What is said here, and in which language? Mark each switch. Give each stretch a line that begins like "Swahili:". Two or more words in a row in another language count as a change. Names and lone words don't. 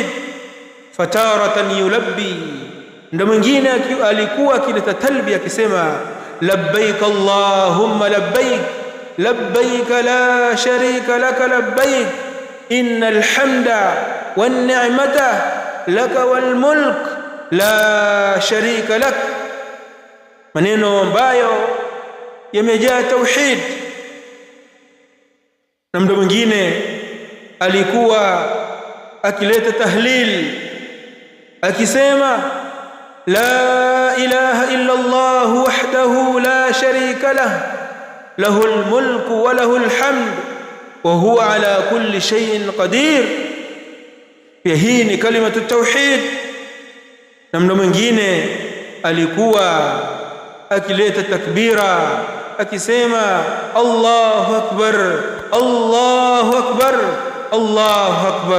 Arabic: فتارة يلبي,
Swahili: ndio mwingine alikuwa akileta talbi akisema,
Arabic: لبيك اللهم لبيك لبيك لا شريك لك لبيك إن الحمد والنعمة لك والملك لا شريك لك.
Swahili: Maneno ambayo yamejaa tauhid. Na mtu mwingine alikuwa akileta tahlil akisema,
Arabic: لا إله إلا الله وحده لا شريك له له الملك وله الحمد وهو على كل شيء قدير.
Swahili: Pia hii ni
Arabic: كلمة التوحيد.
Swahili: Na mtu mwingine alikuwa akileta takbira akisema,
Arabic: الله أكبر الله أكبر الله أكبر.